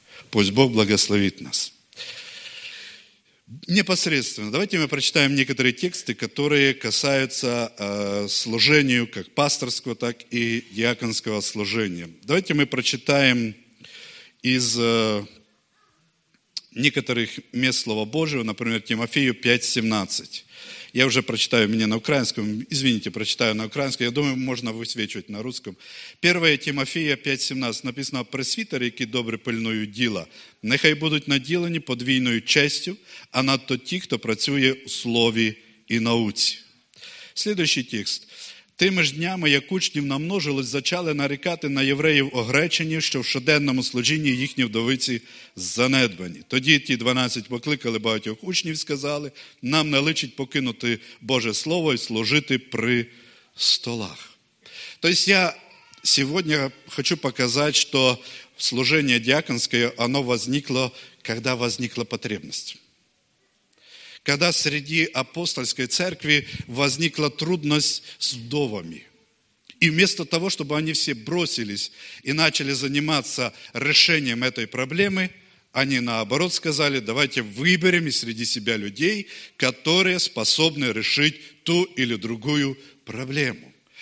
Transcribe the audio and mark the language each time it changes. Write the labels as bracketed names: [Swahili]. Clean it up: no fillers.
[Russian] Пусть Бог благословит нас. Непосредственно, давайте мы прочитаем некоторые тексты, которые касаются служению как пасторского, так и диаконского служения. Давайте мы прочитаем из некоторых мест Слова Божьего, например, Тимофею 5:17. Я уже прочитаю, мне на украинском, извините, прочитаю на украинском, я думаю, можно высвечивать на русском. 1 Тимофея 5:17 написано: [Ukrainian] «Пресвитеры, які добре пильнують діла, нехай будуть наділені подвійною честю, а надто ті, хто працює у слові і науці». [Russian] Следующий текст. [Ukrainian] «Тими ж днями, як учнів намножилось, зачали нарікати на євреїв огречені, що в щоденному служінні їхні вдовиці занедбані. Тоді ті 12 покликали багатьох учнів, сказали: нам не личить покинути Боже Слово і служити при столах». Тобто я сьогодні хочу показати, що служення діаконське, воно возникло, коли возникла потребність. [Russian] Когда среди апостольской церкви возникла трудность с вдовами. И вместо того, чтобы они все бросились и начали заниматься решением этой проблемы, они наоборот сказали: давайте выберем из среди себя людей, которые способны решить ту или другую проблему.